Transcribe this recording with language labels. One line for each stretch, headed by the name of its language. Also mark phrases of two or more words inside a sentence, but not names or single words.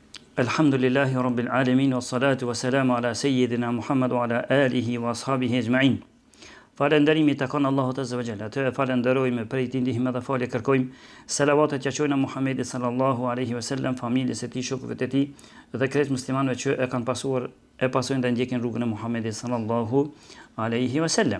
Arabic: الحمد لله رب العالمين، والصلاة والسلام على سيدنا محمد وعلى آله وأصحابه أجمعين.
Albanian: Falënderimi të kanë Allahut
Arabic: عز وجل.
Albanian: Të falenderojmë prej tij ndihmë dhe falë kërkojmë. Salavatet që qojnë Muhammedit
Arabic: صلى الله عليه وسلم,
Albanian: familjes së tij, shokëve të tij dhe krejt muslimanëve që e kanë pasuar e pasojnë dhe ndjekin rrugën e Muhammedit
Arabic: صلى الله عليه وسلم.